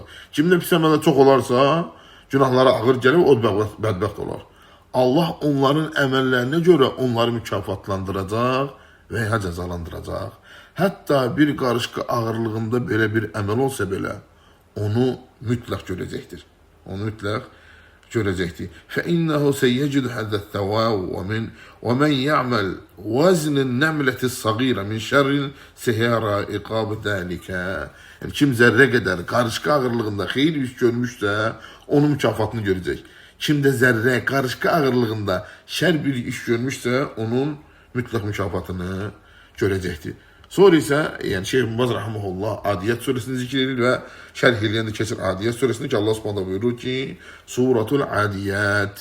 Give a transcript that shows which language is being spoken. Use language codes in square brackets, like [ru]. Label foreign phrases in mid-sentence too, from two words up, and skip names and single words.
[az] Kimdə pis əməllər çox olarsa, günahları ağır gələr və o bədbəxt olar. Allah onların əməllərinə görə onları mükafatlandıracaq və ya cəzalandıracaq. Hətta bir qarışqa ağırlığında belə bir əməl olsa belə, onu mütləq görəcəkdir. Onu mütləq görəcəkdir. [ar] فَإِنَّهُ سَيَّجِدُ هَذَا الثَّوَاءُ وَمَنْ يَعْمَلْ وَزْنِ النَّمْلَةِ الصَّغِيرَ مِنْ شَرٍ سَيَرَى عِقَابَ ذَلِكَ. [az] Yəni kim zərrə qədər qarışqa ağırlığında xeyir iş görmüşsə, onun mükafatını görəcək. Kim də zərrə, qarışqa ağırlığında şər bir iş görmüşsə, onun mütləq mükafatını görəcəkdir. Sonra isə, yəni Şeyh Mübaz Rahiməhullah Adiyyət suresini zikr edir və şərh eləyəndə keçir Adiyyət suresini ki, Allah Subhanahu buyurur ki, [ar] سورة العاديات.